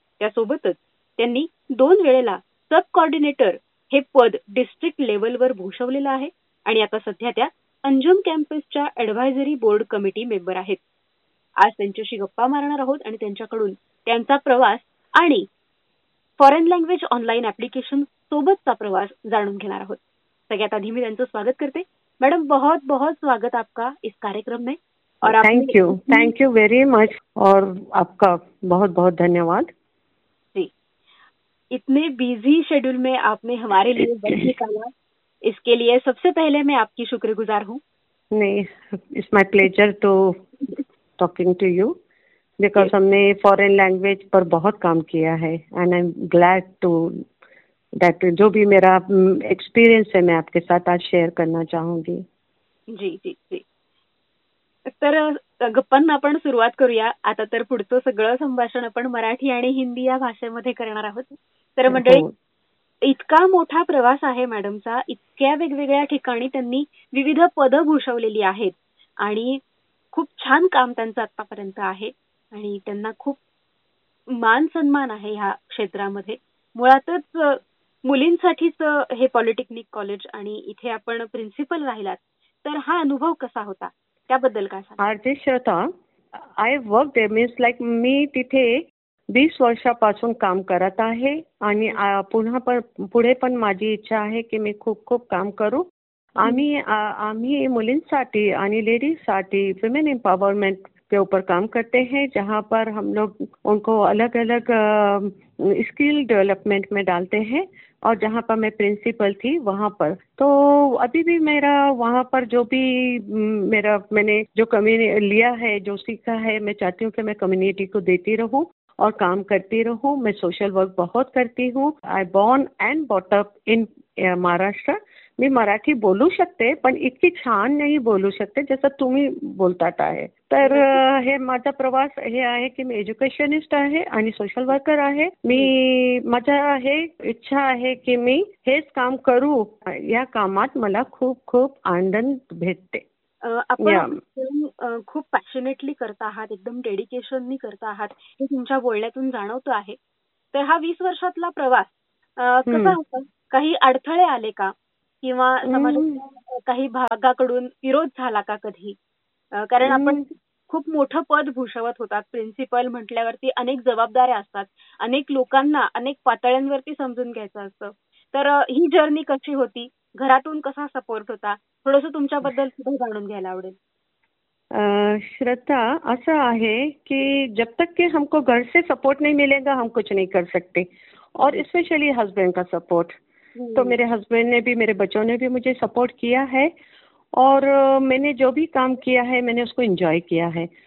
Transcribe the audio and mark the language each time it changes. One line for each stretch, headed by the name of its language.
Marathi: त्यासोबतच त्यांनी 2 वेळेला सब कॉर्डिनेटर हे पद डिस्ट्रिक्ट लेवलवर भूषवलेलं आहे आणि आता सध्या त्या Anjum कॅम्पसच्या advisory board committee member आहेत. आज त्यांच्याशी गप्पा मारणार आहोत आणि त्यांच्याकडून त्यांचा प्रवास आणि फॉरेन लँग्वेज ऑनलाईन ऍप्लिकेशन सोबतचा प्रवास जाणून घेणार आहोत. सगळ्यात आधी मी त्यांचं स्वागत करते.
Hindi: मॅडम, बहुत बहुत स्वागत आपका इस कार्यक्रम में. और थँक्यू व्हेरी मच, और आपका बहुत बहुत धन्यवाद जी. इतने बिजी शेड्यूल में आपने हमारे लिए वक्त निकाला, इसके लिए सबसे पहले मैं आपकी शुक्रगुजार हूँ. नहीं,
English: it's my pleasure to talking to you, because
Hindi: हमने फॉरेन लैंग्वेज पर बहुत काम किया है
English: and I am glad to that
Hindi: जो भी मेरा एक्सपीरियंस है मैं आपके साथ आज शेयर करना चाहूंगी. जी जी जी.
Marathi: तर गप्पांना आपण सुरुवात करूया. आता तर पुढचं सगळं संभाषण आपण मराठी आणि हिंदी या भाषेमध्ये करणार आहोत. तर म्हणजे इतका मोठा प्रवास आहे मॅडमचा, इतक्या वेगवेगळ्या ठिकाणी त्यांनी विविध पदं भूषवलेली आहेत आणि खूप छान काम त्यांचं आतापर्यंत आहे आणि त्यांना खूप मान सन्मान आहे ह्या क्षेत्रामध्ये. मुळातच मुलींसाठीच हे पॉलिटेक्निक कॉलेज आणि इथे आपण प्रिन्सिपल राहिलात, तर हा अनुभव कसा होता त्याबद्दल काय सांगा? RJ Shraddha,
English: I work there means like
Marathi: मी तिथे 20 वर्षापासून काम करत आहे आणि पुन्हा पण पुढे पण माझी इच्छा आहे की मी खूप खूप काम करू. आम्ही मुलींसाठी आणि लेडीजसाठी
Hindi: वुमेन एम्पावरमेंट के ऊपर काम करते हैं, जहाँ पर हम लोग उनको अलग अलग स्किल डेवलपमेंट में डालते हैं. और जहाँ पर मैं प्रिंसिपल थी वहाँ पर, तो अभी भी मेरा वहाँ पर जो भी मेरा मैंने जो कम्युनिटी लिया है, जो सीखा है, मैं चाहती हूँ कि मैं कम्युनिटी को देती रहूँ और काम करती रहूँ. मैं सोशल वर्क बहुत करती हूँ.
English: I born and brought up in Maharashtra.
Marathi: मी मराठी बोलू शकते पण इतकी छान नाही बोलू शकते जसं तुम्ही बोलतात आहे. तर हे माझा प्रवास हे आहे की मी एज्युकेशनिस्ट आहे आणि सोशल वर्कर आहे. मी माझ्या हे इच्छा आहे की मी हेच काम करू. या कामात मला खूप खूप आनंद भेटते. आपण खूप पॅशनेटली करता आहात, एकदम डेडिकेशननी करता आहात हे तुमच्या बोलण्यातून जाणवतो आहे. तर हा 20 वर्षातला प्रवास कसा होता? काही अडथळे आले का किंवा काही भागाकडून विरोध झाला का कधी? कारण आपण खूप मोठं पद भूषवत होतात, प्रिन्सिपल म्हटल्यावरती अनेक जबाबदाऱ्या असतात, अनेक लोकांना अनेक पातळ्यांवरती समजून घ्यायचं असतं. तर ही जर्नी कशी होती, घरातून कसा सपोर्ट होता, थोडस तुमच्याबद्दल सुद्धा जाणून घ्यायला आवडेल.
Hindi: श्रद्धा,
Marathi: असं आहे की
Hindi: जब तक की हमको घर से सपोर्ट नाही मिलेगा हम कुछ नाही कर सकते, और स्पेशली हस्बंड का सपोर्ट. तो मेरे हस्बैंड ने भी, मेरे बच्चों ने भी मुझे सपोर्ट किया है, और मैंने जो भी काम किया है मैंने उसको एंजॉय किया है.